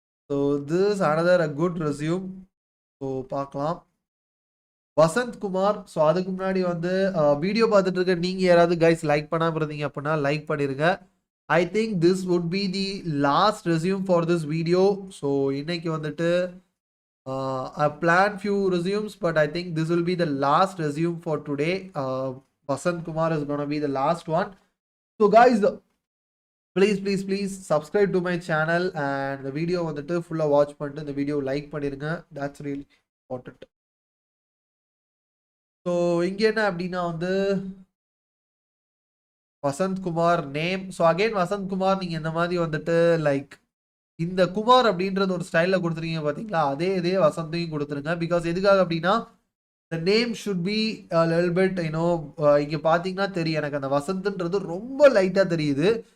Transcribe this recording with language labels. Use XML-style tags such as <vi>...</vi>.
<en>So this is another a good resume.</en> <ta>So பார்க்கலாம். Vasanth Kumar. So அதுக்கு முன்னாடி வந்து வீடியோ பார்த்துட்டு இருக்க நீங்கள் யாராவது கைஸ் லைக் பண்ணாமல் இருந்தீங்க அப்படின்னா லைக் பண்ணிடுங்க.</ta> <en>I think this would be the last resume for this video.</en> <ta>So இன்னைக்கு வந்துட்டு</ta> <en>I plan few resumes, but I think this will be the last resume for today. Vasanth Kumar is going to be the last one. So guys, please subscribe to my channel and the video</en> <ta>வந்துட்டு ஃபுல்லா watch பண்ணிட்டு இந்த video like பண்ணிருங்க.</ta> <en>That's really important.</en> <ta>So இங்கே என்ன அப்படின்னா வந்து Vasanth Kumar name. So again Vasanth Kumar நீங்கள் இந்த மாதிரி வந்துட்டு லைக் இந்த குமார் அப்படின்றது ஒரு ஸ்டைலில் கொடுத்துருக்கீங்க பார்த்தீங்களா, அதே வசந்தையும் கொடுத்துருங்க. பிகாஸ் எதுக்காக அப்படின்னா</ta> <en>the name should be a little bit</en> <ta>இங்கே பார்த்தீங்கன்னா தெரியும் எனக்கு அந்த வசந்த்ன்றது ரொம்ப லைட்டாக தெரியுது.</ta>